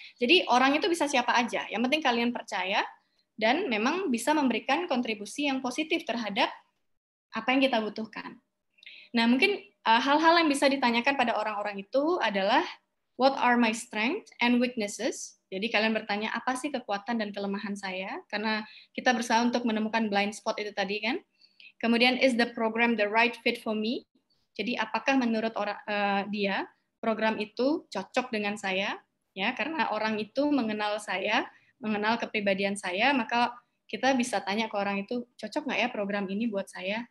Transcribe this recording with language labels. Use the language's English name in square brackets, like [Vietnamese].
[Indonesian] Jadi orang itu bisa siapa aja, yang penting kalian percaya dan memang bisa memberikan kontribusi yang positif terhadap apa yang kita butuhkan. Nah, mungkin hal-hal yang bisa ditanyakan pada orang-orang itu adalah [English] what are my strengths and weaknesses? [Indonesian] Jadi kalian bertanya apa sih kekuatan dan kelemahan saya? Karena kita berusaha untuk menemukan blind spot itu tadi kan. [English] Kemudian is the program the right fit for me? [Indonesian] Jadi apakah menurut dia program itu cocok dengan saya? Ya, karena orang itu mengenal saya, mengenal kepribadian saya, maka kita bisa tanya ke orang itu cocok nggak ya program ini buat saya?